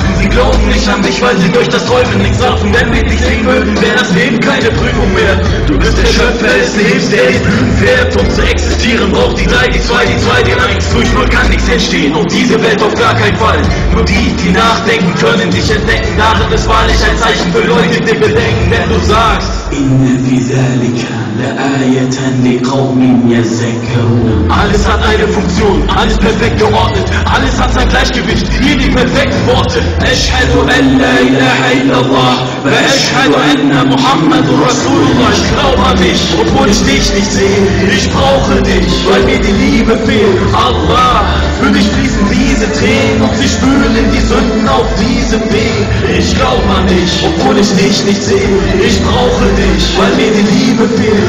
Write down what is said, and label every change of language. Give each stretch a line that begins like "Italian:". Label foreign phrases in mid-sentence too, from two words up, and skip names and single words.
German: Sie glauben nicht an dich, weil sie durch das Teufel nichts raffen. Wenn wir dich sehen würden, wäre das Leben keine Prüfung mehr. Du bist der Schöpfer des Lebens, der die Blüten fährt. Um zu existieren braucht die 3, die 2, die 2, die 1. Durch 0 kann nichts entstehen und diese Welt auf gar keinen Fall. Nur die, die nachdenken, können dich entdecken. Darin ist wahrlich ein Zeichen für Leute, die bedenken, wenn du sagst:
Arabic: إن في ذلك لآيات لقوم يذكرون.
German: Alles hat eine Funktion, alles perfekt geordnet, alles hat sein Gleichgewicht, hier die perfekten Worte.
Arabic: أشهد أن لا إله إلا الله وأشهد أن محمدا رسول الله.
German: Ich glaub an dich, obwohl ich dich nicht sehe. Ich brauche dich, weil mir die Liebe fehlt. Allah, für dich fließen diese Tränen und sie spülen die Sünden auf diesem Weg. Ich glaub an dich, obwohl ich dich nicht sehe. Ich brauche dich, weil mir die Liebe fehlt.